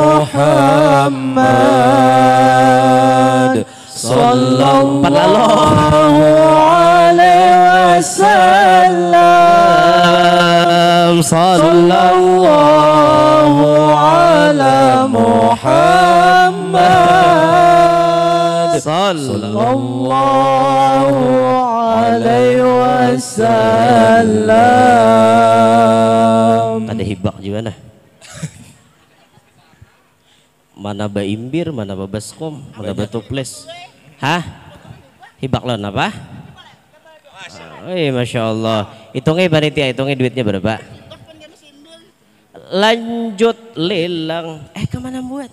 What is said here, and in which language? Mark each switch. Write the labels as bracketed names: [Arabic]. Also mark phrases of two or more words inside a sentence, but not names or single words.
[Arabic] محمد صلى الله عليه وسلم صلى الله على محمد صلى الله عليه وسلم. [Banjar] Ada hibak juga nah. Mana baimbir, mana babaskom, mana batuples. Hah? Hibak lawan apa? [Arabic] ما شاء الله. [Banjar] Hitungnya panitia, hitungnya duitnya berapa? Lanjut lelang. Kemana buat?